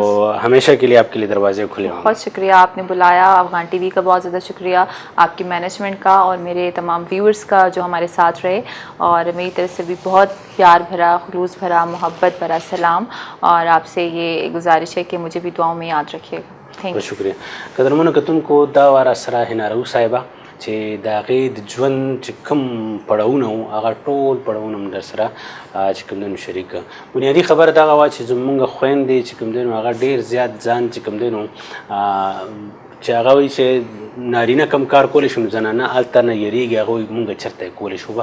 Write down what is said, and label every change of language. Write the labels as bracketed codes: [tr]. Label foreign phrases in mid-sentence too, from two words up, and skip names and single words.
[ur] تو ہمیشہ کے لیے آپ کے لیے دروازے کھلے ہوں گے. بہت شکریہ، آپ نے بلایا۔ افغان ٹی وی کا بہت زیادہ شکریہ، آپ کی مینجمنٹ کا اور میرے تمام ویورز کا جو ہمارے ساتھ رہے. اور میری طرف سے بھی بہت پیار بھرا، خلوص بھرا، محبت بھرا سلام، اور آپ سے یہ گزارش ہے کہ مجھے بھی دعاؤں میں یاد رکھیے گا. [ps] په شکریه. قدرمنو کتونکو دا واره سره هنارو صاحبه چې د هغې د ژوند چې کوم پړاوونه وو هغه ټول پړاوونه هم در سره چې کوم دی نو شریک بنیادي خبره دغه وه چې زمونږ خویندې چې کوم دی نو هغه ډېر زیات ځان چې کوم دی نو چې هغه وایي چې نارینه کم کار کولی شو نو زنانه هلته نه یېرېږي هغه وایي مونږ چېرته یې کولی شو.